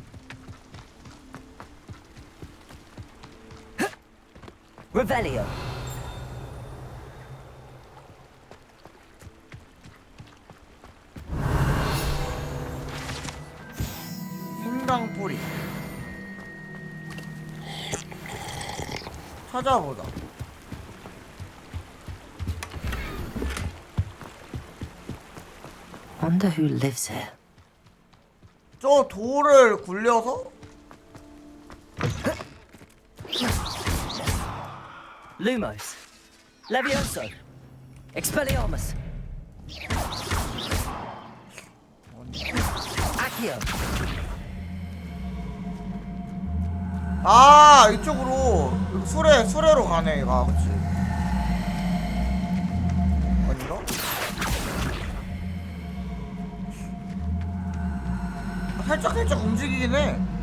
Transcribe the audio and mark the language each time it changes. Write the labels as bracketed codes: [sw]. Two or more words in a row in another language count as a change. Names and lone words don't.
[ko] Revelio. 생강뿌리. 찾아보자. [en] Wonder who lives here. [ko] 저 돌을 굴려서 Lumos. Levioso. Expelliarmus. Accio. 아 이쪽으로 수레로 가네 얘가. 그치? 아닌가? 살짝 움직이긴 해.